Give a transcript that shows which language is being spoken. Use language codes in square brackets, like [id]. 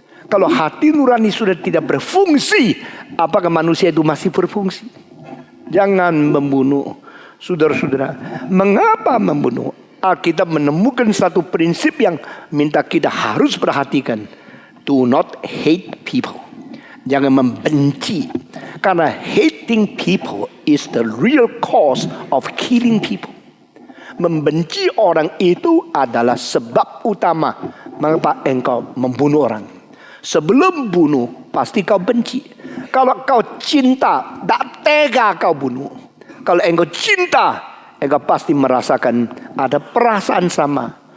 [id] Kalau hati nurani sudah tidak berfungsi, apakah manusia itu masih berfungsi? Jangan membunuh. Saudara-saudara, mengapa membunuh? Alkitab menemukan satu prinsip yang minta kita harus perhatikan. [en] Do not hate people. [id] Jangan membenci. [en] Karena hating people is the real cause of killing people. [id] Membenci orang itu adalah sebab utama mengapa engkau membunuh orang. Sebelum bunuh, pasti kau benci. Kalau kau cinta, tak tega kau bunuh. Kalau engkau cinta, engkau pasti merasakan ada perasaan sama.